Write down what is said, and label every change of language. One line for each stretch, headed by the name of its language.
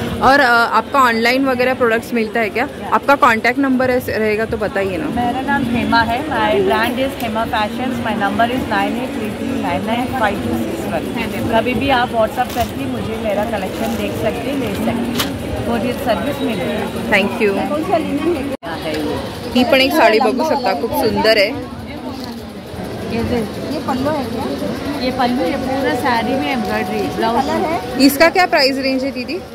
Hindi: और आपका ऑनलाइन वगैरह प्रोडक्ट्स मिलता है क्या? आपका कांटेक्ट नंबर रहेगा तो बताइए ना. मेरा नाम हेमा है.
English: My brand is Hema fashions. My number is 9833995261.
Hindi: कभी भी आप व्हाट्सअप करके मुझे मेरा कलेक्शन देख सकते, ले सकते. कोरियर सर्विस मिलेगी.
English: Thank you.
Marathi: ही पण एक साडी बघू शकता, खूप सुंदर आहे.
Hindi: ये पल्लू है क्या? ये पल्लू, ये पूरा साड़ी में एम्ब्रॉयडरी. ब्लाउज है. इसका क्या प्राइस रेंज है दीदी?